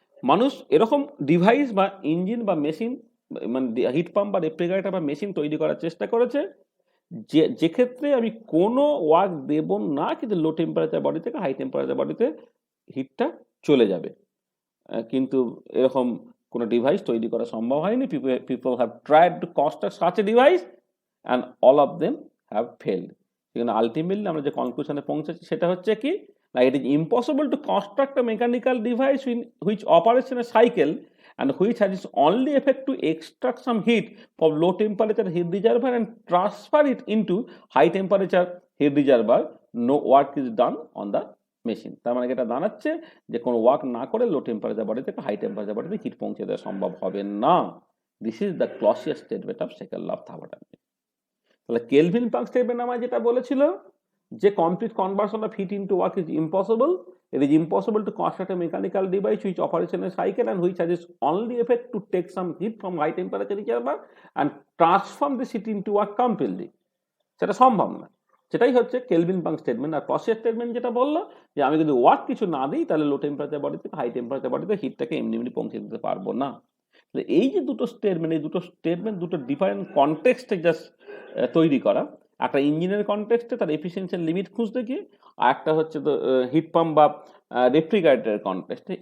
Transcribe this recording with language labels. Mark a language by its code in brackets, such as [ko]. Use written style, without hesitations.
[bn] মানুষ এরকম ডিভাইস বা ইঞ্জিন বা মেশিন, মানে হিট পাম্প বা রেফ্রিজারেটর বা মেশিন তৈরি করার চেষ্টা করেছে, যে ক্ষেত্রে আমি কোনো ওয়ার্ক দেব না, কিন্তু লো টেম্পারেচার বডি থেকে হাই টেম্পারেচার বডিতে হিটটা চলে যাবে। কিন্তু এরকম কোনো ডিভাইস তৈরি করা সম্ভব হয়নি। [en] People have tried to construct such a device and all of them have failed. [bn] সেখানে আলটিমেটলি আমরা যে কনক্লুশনে পৌঁছেছি সেটা হচ্ছে কি না, [en] It is impossible to construct a mechanical device which operates in a cycle and which has its only effect to extract some heat from low temperature heat reservoir and transfer it into high temperature heat reservoir. No work is done on the machine. [bn] তার মানে এটা দাঁড়াচ্ছে যে কোনো work না করে লো temperature body থেকে high temperature বডিতে হিট পৌঁছে দেওয়া সম্ভব হবে না। [en] This is the Clausius statement of second law of thermodynamics. [bn] তাহলে কেলভিন প্লাঙ্ক স্টেটমেন্ট আমায় যেটা বলেছিল যে [en] Complete conversion of heat into work is impossible, it is impossible to construct a mechanical device which operates in a cycle and which has its only effect to take some heat from high temperature reservoir and transform this heat into work completely। [bn] সেটা সম্ভব না। সেটাই হচ্ছে kelvin Planck statement. আর Clausius statement যেটা বললো যে আমি যদি ওয়ার্ক কিছু না দিই তাহলে লো টেম্পারেচার বডি থেকে হাই টেম্পারেচার বডিতে হিটটাকে এমনি পৌঁছে দিতে পারবো না। এই যে দুটো স্টেটমেন্ট, এই দুটো স্টেটমেন্ট দুটো ডিফারেন্ট কনটেক্সটে জাস্ট তৈরি করা। একটা ইঞ্জিনের কনটেক্সটে তার এফিসিয়েন্সির লিমিট খুঁজতে গিয়ে, আর একটা হচ্ছে তো হিট পাম্প বা রেফ্রিজারেটরের কনটেক্সটে।